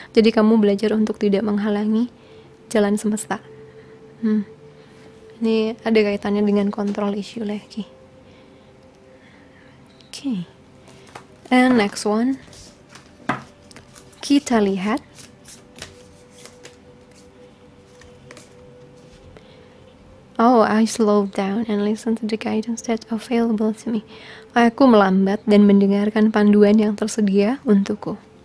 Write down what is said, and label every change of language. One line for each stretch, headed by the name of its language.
Indonesian: Jadi kamu belajar untuk tidak menghalangi jalan semesta. Ini ada kaitannya dengan control issue lagi. Oke.
English: And next one,
Indonesian: kita lihat
English: I slow down and listen to the guidance that's available to me.
Indonesian: Aku melambat dan mendengarkan panduan yang tersedia untukku.